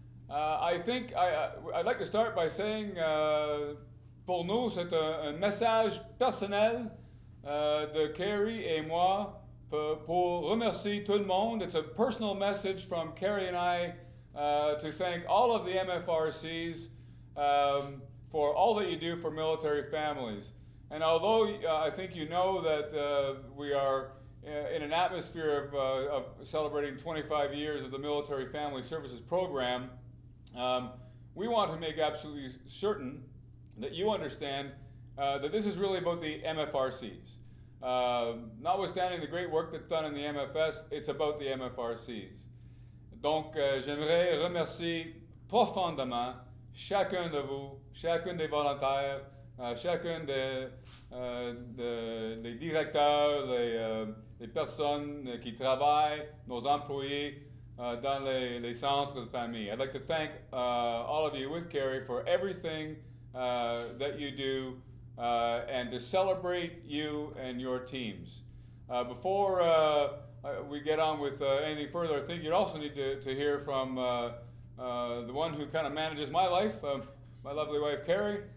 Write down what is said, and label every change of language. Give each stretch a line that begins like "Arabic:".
English: I think I'd like to start by saying,
French: pour nous, c'est un message personnel de Kerry et moi pour remercier tout le monde.
English: It's a personal message from Kerry and I to thank all of the MFRCs for all that you do for military families. And although I think you know that we are in an atmosphere of celebrating 25 years of the Military Family Services Program, we want to make absolutely certain that you understand that this is really about the MFRCs. Notwithstanding the great work that's done in the MFS, it's about the MFRCs.
French: Donc, j'aimerais remercier profondément chacun de vous, chacun des volontaires, chacun des directeurs, les personnes qui travaillent, nos employés dans les centres de famille.
English: I'd like to thank all of you with Kerry for everything that you do and to celebrate you and your teams. Before we get on with anything further, I think you'd also need to hear from the one who kind of manages my life, my lovely wife Kerry.